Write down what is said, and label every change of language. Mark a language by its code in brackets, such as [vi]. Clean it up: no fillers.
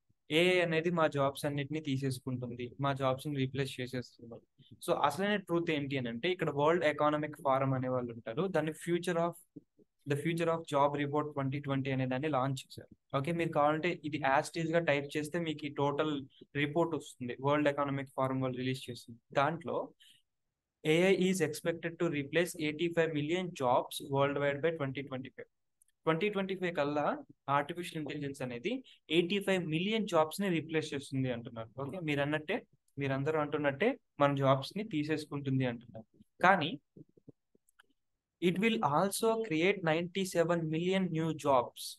[te] AI అనేది మా jobs అన్నిటిని తీసేసుకుంటుంది, మా జాబ్స్ ని రీప్లేస్ చేసేస్తుంది. సో అసలైన ట్రూత్ ఏంటి అని అంటే, ఇక్కడ వరల్డ్ ఎకనామిక్ ఫారం అనే వాళ్ళు ఉంటారు, దాన్ని ఫ్యూచర్ ఆఫ్ జాబ్ రిపోర్ట్ 2020 అనే దాన్ని లాంచ్ చేశారు. ఓకే, మీరు కావాలంటే ఇది యాజ్ గా టైప్ చేస్తే మీకు ఈ టోటల్ రిపోర్ట్ వస్తుంది, వరల్డ్ ఎకనామిక్ ఫారం వాళ్ళు రిలీజ్ చేస్తుంది. [en] దాంట్లో AI is expected to replace 85 million jobs worldwide by 2025. [te] 2025 కల్లా ఆర్టిఫిషియల్ ఇంటెలిజెన్స్ అనేది 85 మిలియన్ జాబ్స్ ని రీప్లేస్ చేస్తుంది అంటున్నారు. ఓకే, మీరందరూ అంటున్నట్టే మన జాబ్స్ ని తీసేసుకుంటుంది అంటున్నారు. [en] కానీ it will also create 97 million new jobs.